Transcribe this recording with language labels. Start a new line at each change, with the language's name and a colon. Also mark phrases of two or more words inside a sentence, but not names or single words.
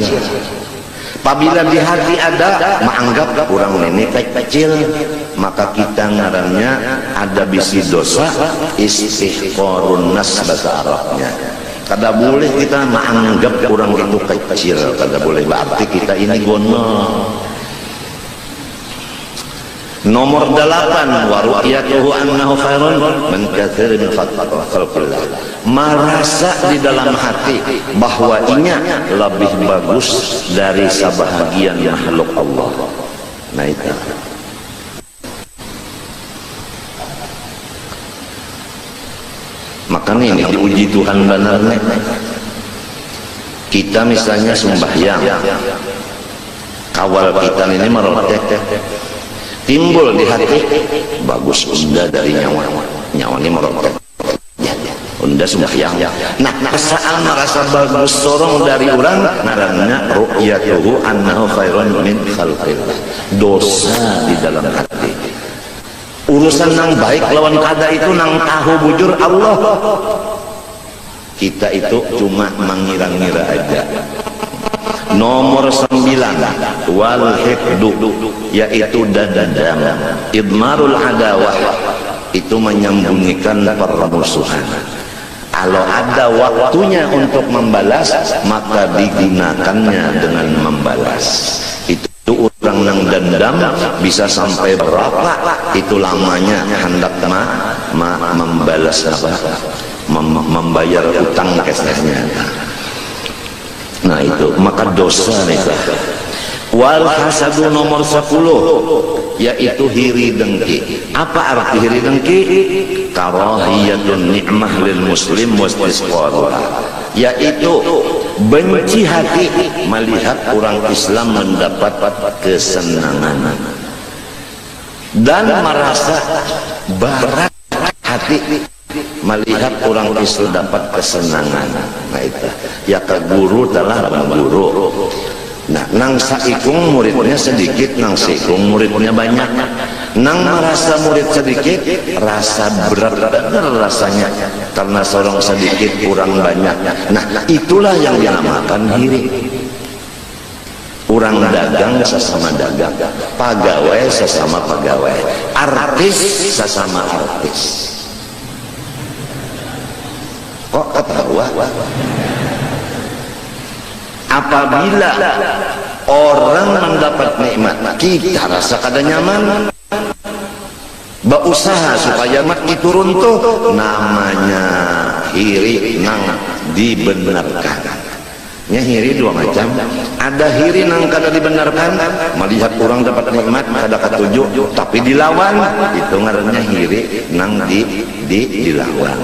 Indonesian: Apabila di hati ada menganggap orang ini kecil, maka kita ngarannya ada bisi dosa
Arabic: istihqarun nas
Indonesian: bahasa Arabnya.
Banjar: Kada boleh kita menganggap orang itu kecil, kada boleh.
Indonesian: Berarti kita ini gono. Nomor 8,
Arabic: wa ru'yatuhu annahu khairun min katsirin min khalqillah.
Indonesian: Merasa di dalam hati bahwa inya lebih bagus dari sebahagian makhluk Allah. Nah itu. Makanya ini diuji Tuhan benar-benar.
Banjar: Kita misalnya sembahyang, kawal kita ini merotek, timbul di hati bagus unda dari nyawa ini merotek, unda sembahyang.
Indonesian: Nah saat merasa bagus sorong dari orang ngaranna
Arabic: ru'yatuhu annahu khairun min khalqillah,
Indonesian: dosa di dalam hati.
Banjar: Urusan nang baik lawan kada itu nang tahu bujur Allah,
Indonesian: kita itu cuma mengira-ngira aja. Nomor 9,
Arabic: wal hifdu,
Indonesian: yaitu dendam,
Arabic: idmarul adawah,
Indonesian: itu menyembunyikan permusuhan. Kalau ada waktunya untuk membalas, maka digunakannya dengan membalas. Itu orang yang dendam bisa sampai berapa itu lamanya hendak membalas apa, membayar utang kesehnya. Nah itu maka dosa nih.
Arabic: Wal hasadu
Indonesian: nomor 10, yaitu hiri dengki. Apa arti hiri dengki?
Arabic: Karahiyatun ni'mah lil muslim wastisqaluha,
Indonesian: yaitu benci hati melihat orang Islam mendapat kesenangan dan merasa berat hati melihat orang Islam dapat kesenangan. Nah itu ya ke guru telah guru.
Banjar: Nah nang saikung muridnya sedikit, nang saikung muridnya banyak.
Indonesian: Nang merasa murid sedikit, rasa berat rasanya karena seorang sedikit kurang banyak. Nah itulah yang dinamakan hiri. Orang dagang sesama dagang, pegawai sesama pegawai, artis sesama artis. Kok ketawa? Apabila orang mendapat nikmat, kita rasa
Banjar: kada nyaman,
Indonesian: berusaha supaya mat diturun tuh, namanya hiri nang dibenarkan.
Banjar: Nya hiri dua macam, ada hiri nang kada dibenarkan, melihat orang dapat nikmat kada katuju, tapi dilawan, itu ngarannya hiri nang dilawan.